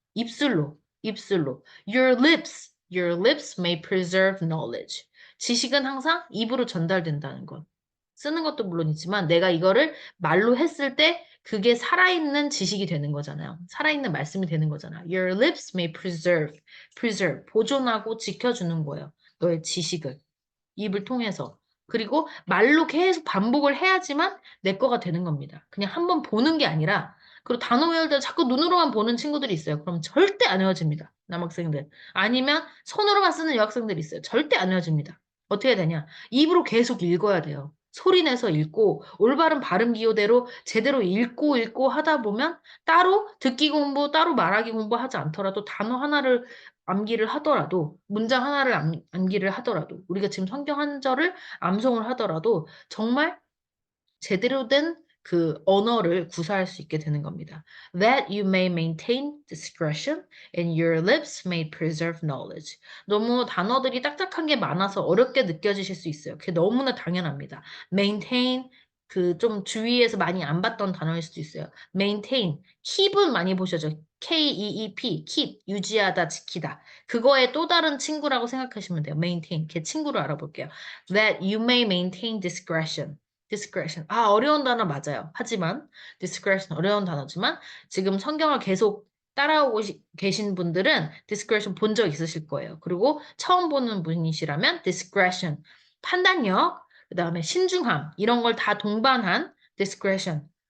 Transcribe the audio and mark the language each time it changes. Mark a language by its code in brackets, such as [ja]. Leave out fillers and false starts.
[en] 입술로. Your lips may preserve knowledge. [ko] 지식은 항상 입으로 전달된다는 것. 쓰는 것도 물론이지만 내가 이거를 말로 했을 때 그게 살아있는 지식이 되는 거잖아요. 살아있는 말씀이 되는 거잖아요. [en] Your lips may preserve, [ko] 보존하고 지켜주는 거예요. 너의 지식을. 입을 통해서. 그리고 말로 계속 반복을 해야지만 내 거가 되는 겁니다. 그냥 한번 보는 게 아니라, 그리고 단어 외울 때 자꾸 눈으로만 보는 친구들이 있어요. 그럼 절대 안 외워집니다. 남학생들. 아니면 손으로만 쓰는 여학생들이 있어요. 절대 안 외워집니다. 어떻게 되냐? 입으로 계속 읽어야 돼요. 소리 내서 읽고, 올바른 발음 기호대로 제대로 읽고 하다 보면 따로 듣기 공부, 따로 말하기 공부하지 않더라도 단어 하나를 암기를 하더라도, 문장 하나를 암기를 하더라도, 우리가 지금 성경 한 절을 암송을 하더라도 정말 제대로 된 그 언어를 구사할 수 있게 되는 겁니다. [en] That you may maintain discretion and your lips may preserve knowledge. [ko] 너무 단어들이 딱딱한 게 많아서 어렵게 느껴지실 수 있어요. 그게 너무나 당연합니다. maintain 그 좀 주위에서 많이 안 봤던 단어일 수도 있어요. maintain, keep은 많이 보셨죠? K-E-E-P, keep, 유지하다, 지키다. 그거의 또 다른 친구라고 생각하시면 돼요. maintain, 걔 친구로 알아볼게요. [en] That you may maintain discretion. [ko] 아, 어려운 단어 맞아요. 하지만 discretion 어려운 단어지만 지금 성경을 계속 따라오고 계신 분들은 discretion 본 적 있으실 거예요. 그리고 처음 보는 분이시라면 discretion, 판단력, 그 다음에 신중함, 이런 걸 다 동반한 discretion.